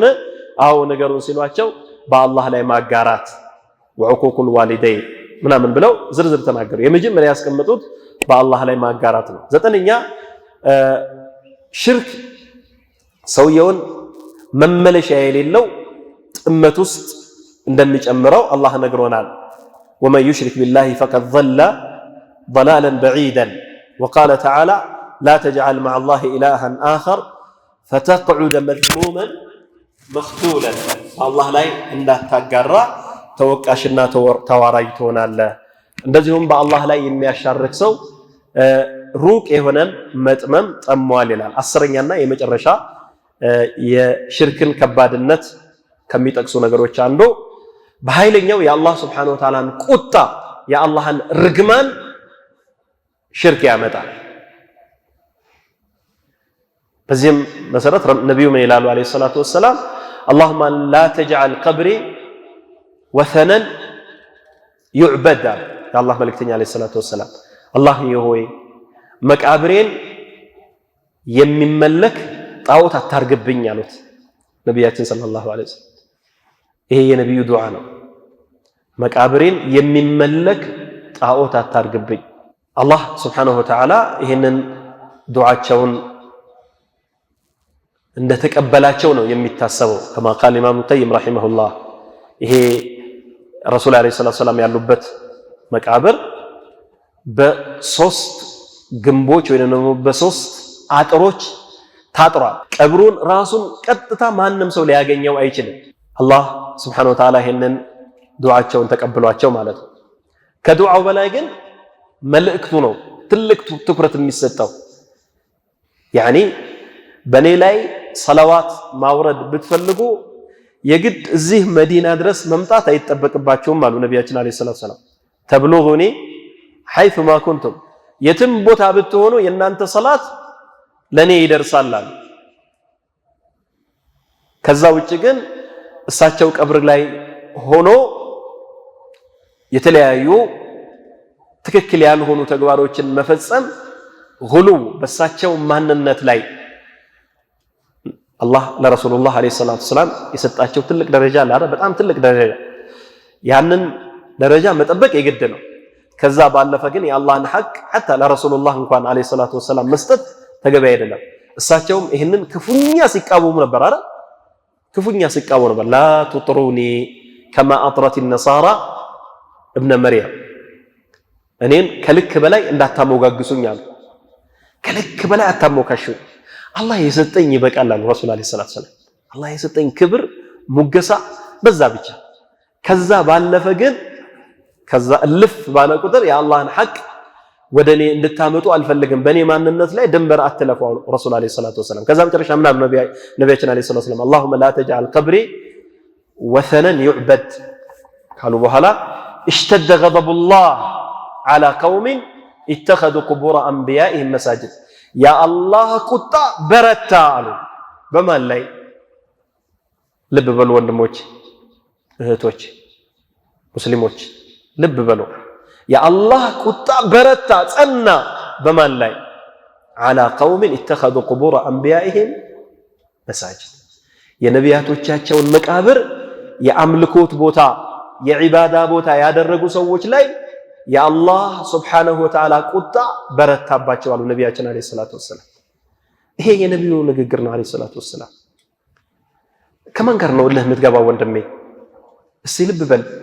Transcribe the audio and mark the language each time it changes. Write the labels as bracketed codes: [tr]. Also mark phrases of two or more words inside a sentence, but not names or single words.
[am] አው ነገሩን ሲሏቸው በአላህ ላይ ማጋራት [ar] وعقوق الوالدين [am] ምናምን ብለው ዝርዝር ተናገሩ። የመጀመሪያ ያስቀመጡት በአላህ ላይ ማጋራት ነው። ዘጠነኛ ሽርክ ሰውየውን መመለሻ የሌለው ጥመት ውስጥ እንደሚጨምረው አላህ ነግሮናል። [ar] ومن يشرك بالله فقد ضل ضلالا بعيدا وقال تعالى لا تجعل مع الله إلها آخر فتقعد مذموما مخذولا الله لا [am] እንዳታጋራ ተወቃሽና ተዋራጅ ትሆናለህ እንደዚሁም በአላህ ላይ የሚያሻርክ ሰው ሩቅ የሆነን መጥመም ጠሟል ይላል አስረኛና የመጨረሻ የሽርክን ከባድነት ከሚጠቅሱ ነገሮች አንዱ በኃይለኛው የአላህ [ar] سبحانه وتعالى [am] ቁጣ የአላህን ርግማን ሽርክ ያመጣል በዚህም መሰረት ነብዩ ምን ይላሉ [ar] عليه الصلاة والسلام اللهم لا تجعل قبري وثنا يعبد يا الله ملكتني عليه الصلاه والسلام الله يهوي መቃብሬን [am] የሚመለክ ጣዖት አታርግብኝ አሉት ነብያችን [ar] صلى الله عليه وسلم [am] ይሄ የነብዩ ዱዓ ነው መቃብሬን የሚመለክ ጣዖት አታርግብኝ አላህ [ar] سبحانه وتعالى [am] ይሄንን ዱዓቸውን እንደተቀበላቸው ነው የሚታሰበው [ar] كما قال الامام القيم رحمه الله [am] ይሄ ረሱል [ar] عليه السلام [am] ያሉበት መቃብር በሶስት ግንቦች ወይንም ደግሞ በሶስት አጥሮች ታጥሯል ቀብሩን ራሱን ቀጥታ ማንንም ሰው ሊያገኘው አይችልም አላህ Subhanahu [ar] وتعالى [am] ይሄንን ዱዓቸውን ተቀብሏቸው ማለት ነው ከዱዓው በላይ ግን መልእክቱ ነው ትልቅ ትኩረት የሚሰጠው يعني በኔ ላይ ሰላዋት ማውረድ ብትፈልጉ የግድ እዚህ መዲና ድረስ መምጣት አይተበቅባቸውም አሉ ነብያችን [ar] عليه السلام تبلغوني حيث ما كنتم [am] የትም ቦታ ብትሆኑ የናንተ ሰላት ለኔ ይደርሳል አሉ ከዛ ውጪ ግን እሳቸው ቀብር ላይ ሆኖ የተለያዩ ትክክል ያልሆኑ ተግባሮችን መፈጸም ሁሉ በሳቸው ማንነት ላይ አላህ ለረሱላህ [ar] عليه الصلاة السلام [am] የሰጣቸው ትልቅ ደረጃ አለ በጣም ትልቅ ደረጃ ያንን ደረጃ መጠበቅ የግድ ነው ከዛ ባለፈ ግን የአላህን ሐቅ حتى ለረሱላህ እንኳን [ar] عليه الصلاة السلام [am] መስጠት ተገቢ አይደለም እሳቸውም ይሄንን ክፉኛ ሲቃወሙ ነበር አይደል ክፉኛ ሲቃወሙ ነበር [ar] لا تطروني كما اطرت النصارى ابن مريم [am] እኔን ከልክ በላይ እንዳታሞጋግሱኝ አሉ ከልክ በላይ አታሞካሹኝ አላህ የሰጠኝ ይበቃል አሉ ረሱል [ar] عليه الصلاة السلام [am] አላህ የሰጠኝ ክብር ሙገሳ በዛ ብቻ ከዛ ባለፈ ግን ከዛ እልፍ ባለ ቁጥር የአላህን ሐቅ ወደኔ እንድታመጡ አልፈልግም በኔ ማንነት ላይ ድንበር አትለፉ ረሱል [ar] عليه الصلاة والسلام [am] ከዛ መጨረሻ ምን አሉ ነብያችን [ar] عليه الصلاة والسلام اللهم لا تجعل قبري وثنا يعبد [am] ካሉ በኋላ [ar] اشتد غضب الله على قوم اتخذوا قبور انبيائهم مساجد يا الله [am] ቁጣ በረታ አሉ በማን ላይ ልብ በሉ ወንድሞች እህቶች ሙስሊሞች ልብ በሉ የአላህ ቁጣ በረታ ጸና በማን ላይ [ar] على قوم اتخذوا قبور انبيائهم مساجد [am] የነቢያቶቻቸውን መቃብር የአምልኮት ቦታ የዒባዳ ቦታ ያደረጉ ሰዎች ላይ የአላህ [ar] سبحانه وتعالى [am] ቁጣ በረታባቸው አሉ ነብያችን [ar] عليه الصلاة والسلام [am] ይሄ የነብዩ ንግግር ነው [ar] عليه الصلاة والسلام [am] ከማን ጋር ነው እልህ የምትገባው ወንድሜ እስቲ ልብ በል